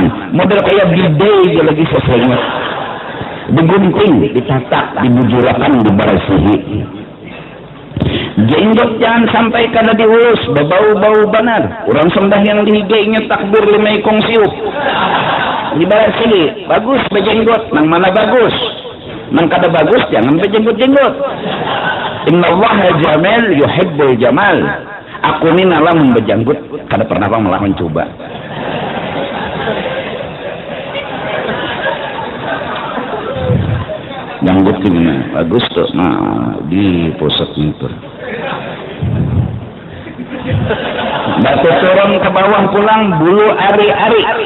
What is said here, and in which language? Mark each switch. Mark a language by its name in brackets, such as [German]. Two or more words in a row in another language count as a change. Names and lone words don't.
[Banjar] Model kayak bidai dia lagi sesengut. Digunting, ditatak, dibujurakan, dibarasihi. Jenggot jangan sampai kada diurus, bau-bau benar. Orang sembahyang dihigainya takbir lima ikong siup. Dibarasihi, bagus bejenggot, nang mana bagus. Nang kada bagus jangan bejenggot-jenggot. [Arabic] Innallaha jamil yuhibbul jamal. [Banjar] Aku ni nalah membejanggut, kada pernah bang melawan coba. Janggut gimana? Bagus tuh. Nah, di pusat itu. Batu turun ke bawah pulang bulu ari-ari.